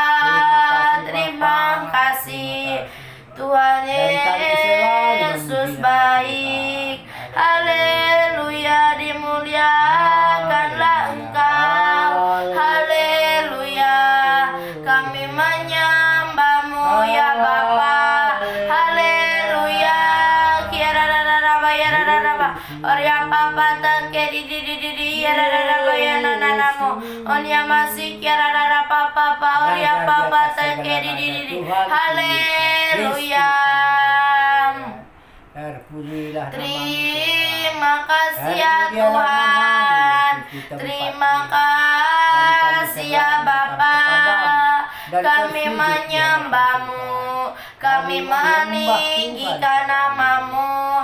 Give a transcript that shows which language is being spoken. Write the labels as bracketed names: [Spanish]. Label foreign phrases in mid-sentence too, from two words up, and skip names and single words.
[Indonesian] Terima kasih Tuhan Yesus baik. Haleluya, dimuliakanlah Engkau. Haleluya, kami menyembah-Mu ya Bapa. Haleluya, kiarararaba yarararaba orya papa take di yarararaba yananamo onya masih kiarararaba papa orya papa take di. Haleluya. Terpujilah nama-Mu, Terima kasih ya Tuhan. Terima kasih ya Bapa. Kami menyembah-Mu, kami meninggikan nama-Mu.